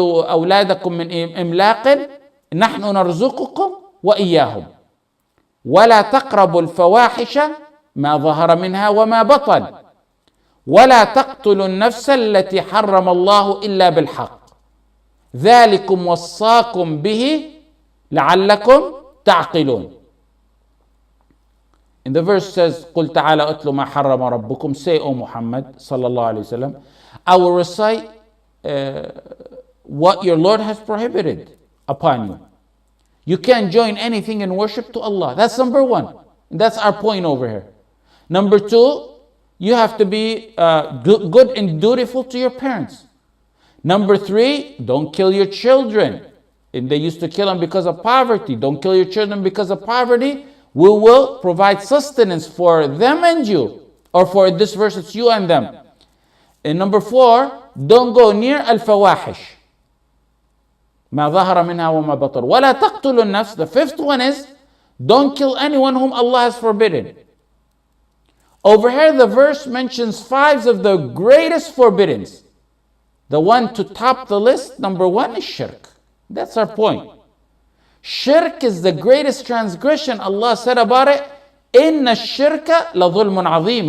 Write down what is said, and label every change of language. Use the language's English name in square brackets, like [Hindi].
[Arabic] أولادكم من إملاق نحن نرزقكم وإياهم ولا تقربوا الفواحش ما ظهر منها وما بطن ولا تقتلوا النفس التي حرم الله إلا بالحق ذلكم وصاكم به لعلكم تعقلون. [English] And the verse says [Arabic] قل تعالى أتل ما حرم ربكم. [English] Say, O Muhammad sallallahu alayhi wa sallam, I will recite what your Lord has prohibited upon you. You can't join anything in worship to Allah. That's number one. That's our point over here. Number two, you have to be good and dutiful to your parents. Number three, don't kill your children. And they used to kill them because of poverty. Don't kill your children because of poverty. We will provide sustenance for them and you. Or for this verse, it's you and them. And number four, don't go near al-fawahish. [Arabic] ما ظهر منها وما بطن ولا تقتلوا النفس. [English] The fifth one is don't kill anyone whom Allah has forbidden. Over here the verse mentions five of the greatest forbiddings. The one to top the list, number one, is shirk. That's our point. Shirk is the greatest transgression. Allah said about it, Inna shirka la dhulmun azim.